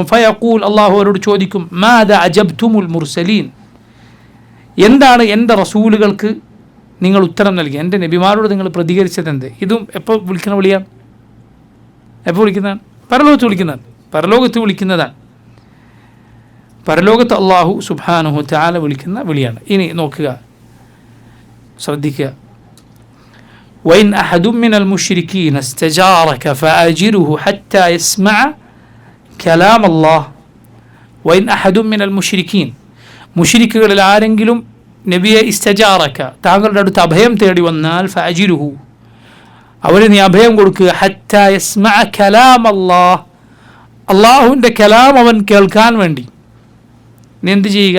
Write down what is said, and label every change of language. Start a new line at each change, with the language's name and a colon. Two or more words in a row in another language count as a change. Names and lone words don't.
Malayalam: ഫയഖൂൽ, അള്ളാഹു അവരോട് ചോദിക്കും,
Arabic: ماذا أجبتم المرسلين,
Malayalam: എന്താണ് എൻ്റെ റസൂലുകൾക്ക് നിങ്ങൾ ഉത്തരം നൽകി, എൻ്റെ നബിമാരോട് നിങ്ങൾ പ്രതികരിച്ചത് എന്ത്? ഇതും എപ്പോൾ വിളിക്കുന്ന വിളിയാണ്? എപ്പോൾ വിളിക്കുന്നതാണ്? പരലോകത്ത് വിളിക്കുന്നതാണ്. പരലോകത്ത് വിളിക്കുന്നതാണ്. പരലോകത്ത് അള്ളാഹു
Arabic: سبحانه وتعالى
Malayalam: വിളിക്കുന്ന വിളിയാണ്. ഇനി നോക്കുക, ശ്രദ്ധിക്കുക.
Arabic: وإن أحد من المشركين استجارك فأجره حتى يسمع كلام الله. وإن أحد من المشركين,
Malayalam: മുശ്രിക്കുകളിൽ ആരെങ്കിലും നബിയെ ഇസ്തജാറക, താങ്കളുടെ അടുത്ത് അഭയം തേടി വന്നാൽ, ഫഅജിരുഹു, അവന് നീ അഭയം കൊടുക്കുക.
Arabic: حتى يسمع كلام الله,
Malayalam: അള്ളാഹുവിൻ്റെ കലാം അവൻ കേൾക്കാൻ വേണ്ടി നീ എന്ത് ചെയ്യുക?